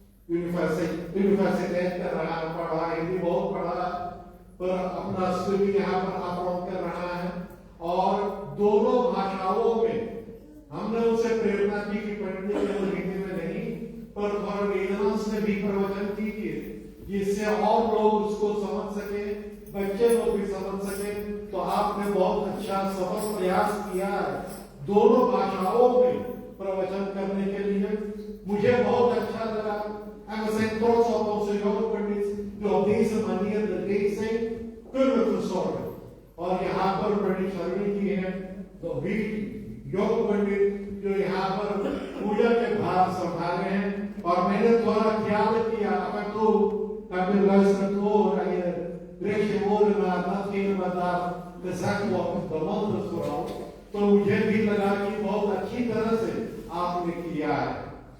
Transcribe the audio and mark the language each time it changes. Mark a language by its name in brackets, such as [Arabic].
[Hindi] University कर रहा है, पढ़ा हिंदी बहुत पढ़ा, पर अपना स्टडी यहाँ पर अपलोड कर रहा है और दोनों भाषाओं में हमने उसे प्रेरणा की कि पंडित केवल हिंदी में नहीं पर थोड़ा रीजनल्स में भी प्रवचन कीजिए, जिससे और लोग उसको समझ सके, बच्चे लोग भी समझ सके। तो आपने बहुत अच्छा सफल प्रयास किया है दोनों भाषाओं में प्रवचन करने के लिए, मुझे बहुत अच्छा लगा। [Dutch] En we zijn trots op onze jonge पंडित जो op deze manier de deze kunnen verzorgen। [Hindi] और यहाँ पर पंडित शर्मी जी हैं, तो भी योग पंडित जो यहाँ पर पूजा के भार संभाले हैं। और मैंने थोड़ा ख्याल किया अगर तो कभी [Dutch] luistert hoor en je richt je woorden naar datgene wat daar gezegd wordt, de mantra vooral, [Hindi] तो मुझे भी लगा कि बहुत अच्छी तरह से आपने किया है।